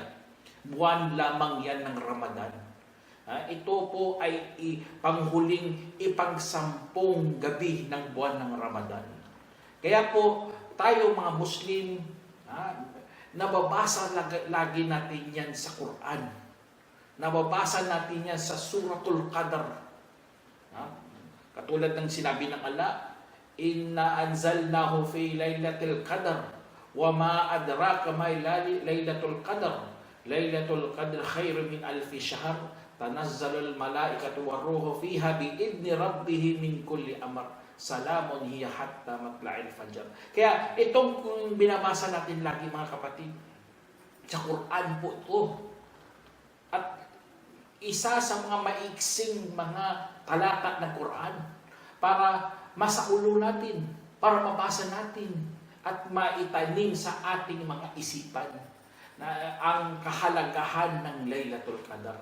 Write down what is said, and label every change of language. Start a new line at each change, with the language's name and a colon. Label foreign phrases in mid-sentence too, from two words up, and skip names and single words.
Filipino: Buwan lamang yan ng Ramadan. Ito po ay panghuling ipangsampung gabi ng buwan ng Ramadan. Kaya po tayo mga Muslim, nababasa lagi natin yan sa Quran. Nababasa natin yan sa Suratul Qadar. Katulad ng sinabi ng Allah,
Arabic: إنا أنزلناه في ليلة القدر وما أدراك ما ليلة القدر. ليلة القدر خير من ألف شهر تنزل الملائكة والروح فيها بإذن ربهم من كل أمر. سلام هي حتى مطلع الفجر.
Filipino: Kaya itong binabasa natin lagi mga kapatid, sa Quran po ito. At isa sa mga maiksing mga talata ng Quran para masaulo natin, para mabasa natin at maitanim sa ating mga isipan na ang kahalagahan ng Laylatul Qadar.